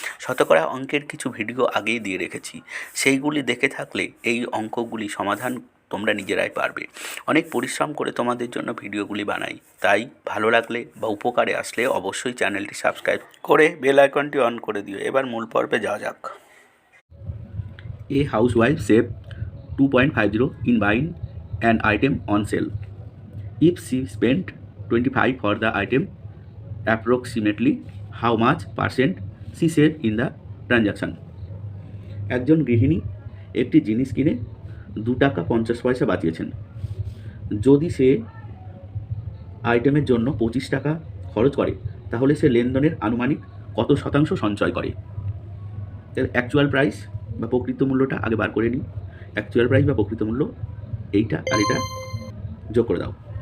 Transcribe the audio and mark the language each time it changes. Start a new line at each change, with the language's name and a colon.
Bangla: শতকরা অঙ্কের কিছু ভিডিও আগেই দিয়ে রেখেছি, সেইগুলি দেখে থাকলে এই অঙ্কগুলি সমাধান তোমরা নিজেরাই পারবে। অনেক পরিশ্রম করে তোমাদের জন্য ভিডিওগুলি বানাই, তাই ভালো লাগলে বা উপকারে আসলে অবশ্যই চ্যানেলটি সাবস্ক্রাইব করে বেল আইকনটি অন করে দিও। এবার মূল পর্বে যাওয়া যাক।
English: A housewife saved 2.50 in buying an item on sale. If she spent 25 for the item, approximately how much percent she saved in the transaction?
Bangla: একজন গৃহিণী একটি জিনিস কিনে 2 টাকা 50 পয়সা বাঁচিয়েছেন। যদি সে আইটেমের জন্য 25 টাকা খরচ করে, তাহলে সে লেনদেনের আনুমানিক কত শতাংশ সঞ্চয় করে? এর অ্যাকচুয়াল প্রাইস বা প্রকৃত মূল্যটা আগে বার করে নিই। অ্যাকচুয়াল প্রাইস বা প্রকৃত মূল্য এইটা আর এটা যোগ করে দাও।